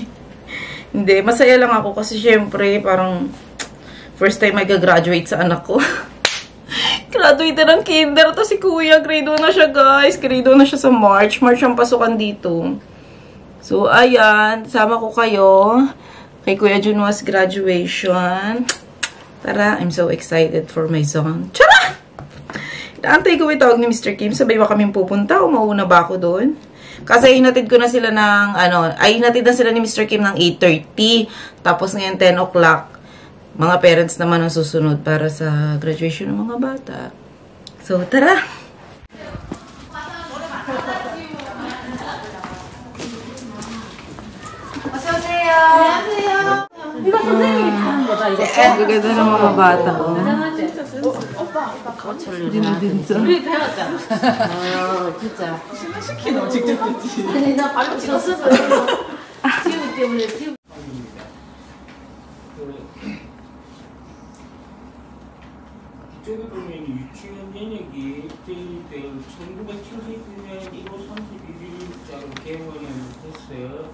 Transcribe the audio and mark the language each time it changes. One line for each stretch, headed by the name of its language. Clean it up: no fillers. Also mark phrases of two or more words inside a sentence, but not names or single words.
Filipino: Hindi, masaya lang ako kasi syempre, parang
English: first time
Filipino: mag-graduate sa anak ko. Graduate na ng kinder to si Kuya. Grade 1 na siya, guys. Grade 1 na siya sa March. March ang pasukan dito. So, ayan. Sama ko kayo kay Kuya Junwas graduation. Tara,
English: I'm so excited for my son.
Filipino: Tara! Inaantay ko itawag ni Mr. Kim. Sabay ba kaming pupunta o mauna ba ako doon? Kasi hinatid ko na sila ng, hinatid na sila ni Mr. Kim ng 8:30. Tapos ngayon 10 o'clock. Mga parents naman ang susunod para sa graduation ng mga bata. So, tara!
Korean: 안녕하세요. 이거 선생님이 다른 거다, 이거.
Filipino: Ganda ng mga bata.
Korean: 오빠 진짜. 우리 배웠잖아. 진짜. 신나시키노 직접 듣지. 아니, 나 발로 쳤어서 지우 때문에 지우. 이쪽에 보면 유치원 연역이 때 1979년 1월 31일자로 개원을 했어요.